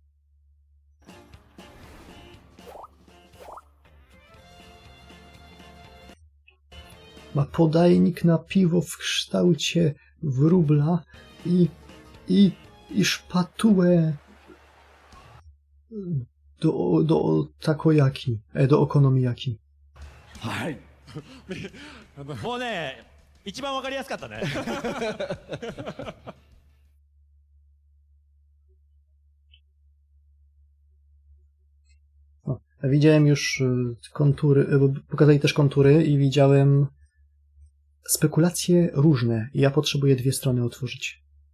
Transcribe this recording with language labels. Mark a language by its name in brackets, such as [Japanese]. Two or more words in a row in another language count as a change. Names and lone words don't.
[Polish] Ma podajnik na piwo w kształcie wróbla i szpatułę do takoyaki, do okonomiyaki. [Japanese] もうね、一番わかりやすかったね。 [Polish] Widziałem już kontury, bo pokazali też kontury i widziałem spekulacje różne. Ja potrzebuję dwie strony otworzyć.